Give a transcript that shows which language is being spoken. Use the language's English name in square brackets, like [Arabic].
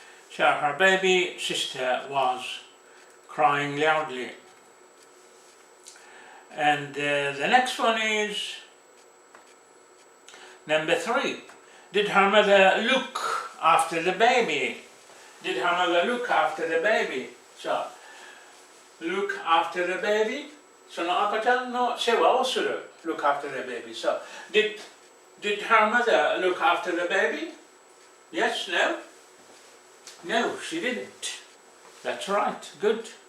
[English] So her baby sister was crying loudly. And the next one is number 3. Did her mother look after the baby? Did her mother look after the baby? So, look after the baby. [Japanese] その赤ちゃんの世話をする。 [English] Look after the baby. So, did her mother look after the baby? Yes, no? No, she didn't. That's right, good.